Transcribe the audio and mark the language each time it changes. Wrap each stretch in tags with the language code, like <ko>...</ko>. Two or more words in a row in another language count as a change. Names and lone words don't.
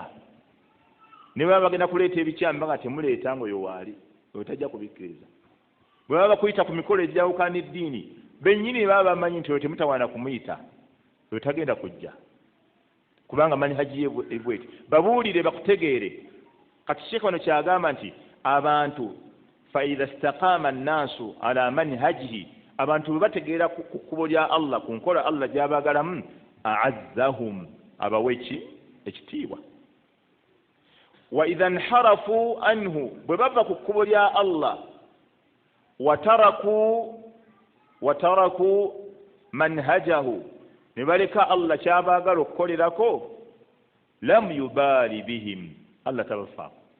<lg>Ne baba bagenda kuleeta ebikyamu nga temuleeta ng'oyo waali, oyo tajja kubikkiriza. Bwe baba bakuyita ku mikolo egyawukana n'eddiini, bennyini baba bamanyi nti oyo temutawaana kumuyita, oyo tagenda kujja, kubanga manhaji ye bweti. Babuulire bakutegeere. Kati Sheikh ono kyagamba nti abantu</lg> <ar>فإذا استقام الناس على منهجه,</ar> <lg>abantu bwe bategeera ku kkubo lya Allah, ku nkola Allah gy'abagalamu, a'azzahum, abaweki ekitiibwa.</lg> <ar>وإذا انحرفوا عنه,</ar> <lg>bwe bava ku kkubo lya Allah,</lg> <ar>وتركوا منهجه,</ar> <lg>ne baleka Allah ky'abaagala okukolerako,</lg> <ar>لم يبال بهم,</ar> <lg>Allah tabafaako.</lg>